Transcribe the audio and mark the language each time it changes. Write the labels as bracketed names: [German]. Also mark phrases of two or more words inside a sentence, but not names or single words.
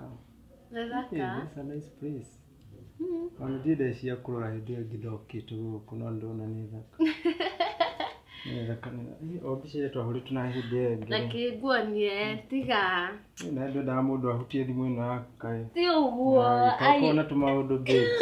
[Kikuyu] Nĩ thaka? [English] It's a nice place. [Kikuyu] Ona ndĩreciria kũrora hĩndĩ ĩyo ngĩthokĩte gũkũ no ndona nĩ thaka. Nĩ thaka o mbica ĩrĩa twahũrĩtwo na hĩndĩ ĩyo ĩngĩ. Reke nguonie tiga. Na ndendaga mũndũ ahutie thimũ ĩno yakaĩ. Ti ũguo. Korwo na tũmaũndũ big.